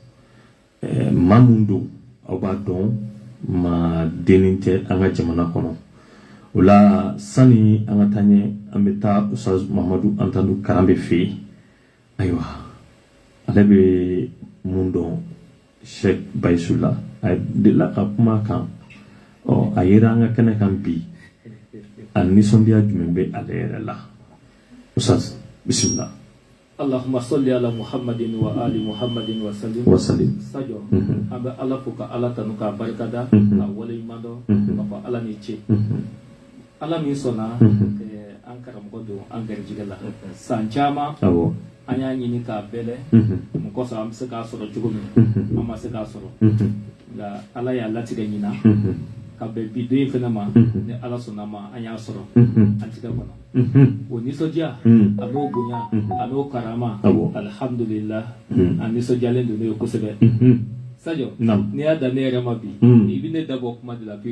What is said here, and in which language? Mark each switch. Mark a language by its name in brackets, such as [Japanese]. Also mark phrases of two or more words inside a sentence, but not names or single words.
[Bambara] maa min don aw b'a dɔn maa dennin tɛ an ka jamana kɔnɔ o la sani an ka taa ɲɛ an bɛ taa Ustaz Mamadu Antandu Karambe fɛ yen ayiwa ale bɛ mun dɔn Sheikh Bayisu la a delila ka kuma kan a yera an ka kɛnɛ kan bi a nisɔndiya jumɛn bɛ ale yɛrɛ la Ustaz bisimila. [Arabic] اللهم صل على محمد وعلى آل محمد وسلم [Bambara] sajo an bɛ ala fo ka ala tanu ka barikada ka waleɲuman dɔn ka fɔ ala ni ce ala min sɔnna an karamɔgɔ don an garijɛgɛ la san caman an y'a ɲini k'a bɛlɛ mun kɔsɔn an bɛ se k'a sɔrɔ cogo min an ma se k'a sɔrɔ nka ala y'a latigɛ ɲina ka bɛn bi don in fana ma ni ala sɔnna ma an y'a sɔrɔ an tigɛ kɔnɔ o nisɔndiya a n'o bonya a n'o karama alhamdulillah an nisɔndiyalen don ne ye kosɛbɛ Sadio n'i y'a da ne yɛrɛ ma bi i bɛ ne dabɔ kuma de la pewu